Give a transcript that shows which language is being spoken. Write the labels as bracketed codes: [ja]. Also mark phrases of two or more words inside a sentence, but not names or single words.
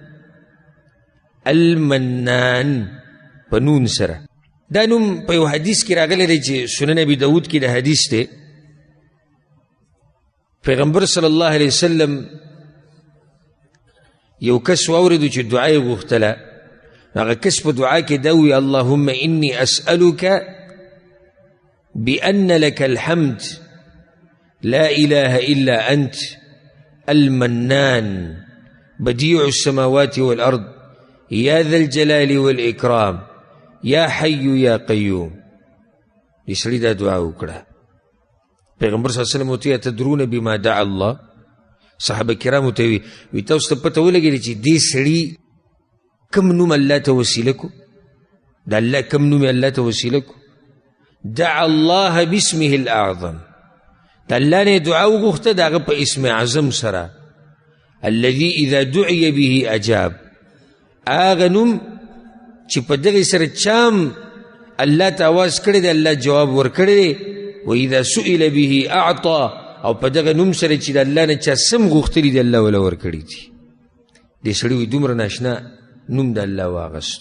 [ps] المنان په نون سره. دا نوم په یو حدیث کې راغلی دی چې سنن ابي داود کې د حدیث دی. پیغمبر [ar] صلی الله علیه وسلم [ps] یو کس واورېدو چې دعا یې غوښتله، هغه کس په دعا کې دا ووایي [ar] اللهم إني أسألك بأن لك الحمد لا إله إلا أنت المنان بديع السماوات والأرض يا ذا الجلال والإكرام يا حي يا قيوم. [ps] دې سړي دا دعا وکړه. پیغمبر [ar] صلی الله علیه وسلم [ps] ورته [ar] تدرون بما دعا الله؟ [ps] صحابه کرامو ته وی تاسو ته پته ولګېده چې دې سړي کم نوم الله ته وسیله کو؟ د الله کم نوم الله ته وسیله کو؟ [ar] دعا الله باسمه الاعظم. [ps] د الله نه دعا وغوښته د هغه په اسم اعظم سره، [ar] الذي اذا دعي به اجاب. [ps] هغه نوم چې په دغې سره چام الله ته آواز کړی دی الله جواب ورکړی دی. [ar] و اذا سئل به اعطى. [ps] او په دغه نوم سره چې د الله نه چا سم غوښتلي دي الله وله ورکړي دي. دې سړي وایي دومره ناشنا نوم د الله واغستو.